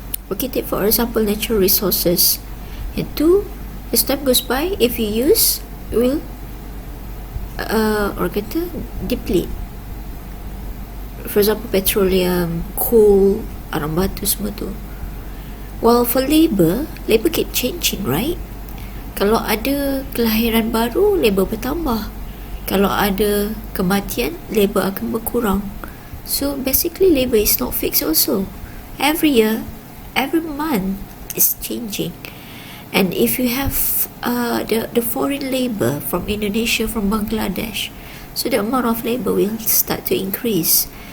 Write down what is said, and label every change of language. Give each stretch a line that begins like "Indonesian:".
English: Okay, take for example natural resources,
Malay: yang tu
English: as time goes by, if you use, you will
Malay: orang kata
English: deplete. For example, petroleum, coal,
Malay: arang batu, semua tu.
English: While for labor keep changing, right?
Malay: Kalau ada kelahiran baru, labor bertambah. Kalau ada kematian, labor akan berkurang.
English: So basically labor is not fixed also. Every year, every month is changing. And if you have the foreign labor from Indonesia, from Bangladesh, so the amount of labor will start to increase.